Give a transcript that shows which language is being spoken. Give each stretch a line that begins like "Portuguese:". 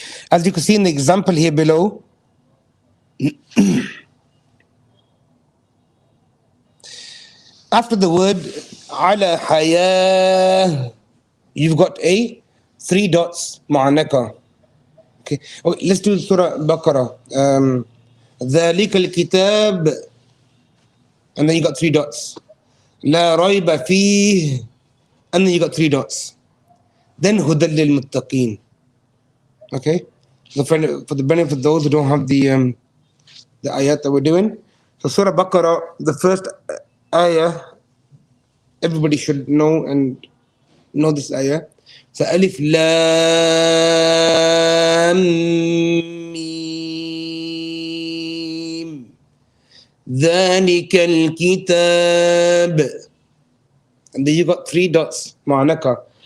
English: As you can see in the example here below, after the word ala haya, you've got a three dots, mu'anaka. Okay, let's do Surah Al-Baqarah.
Arabic: ذَلِكَ الْكِتَابِ,
English: and then you got three dots.
Arabic: لَا رَيْبَ فِيهِ,
English: and then you got three dots.
Arabic: Then هُدًى لِلْمُتَّقِينَ.
English: Okay, so for the benefit of those who don't have the ayat that we're doing, so Surah Baqarah, the first ayah, everybody should know and know this ayah. So Alif Lam Meem,
Arabic: ذَلِكَ الْكِتَابِ,
English: and then you got three dots, mu'anaka.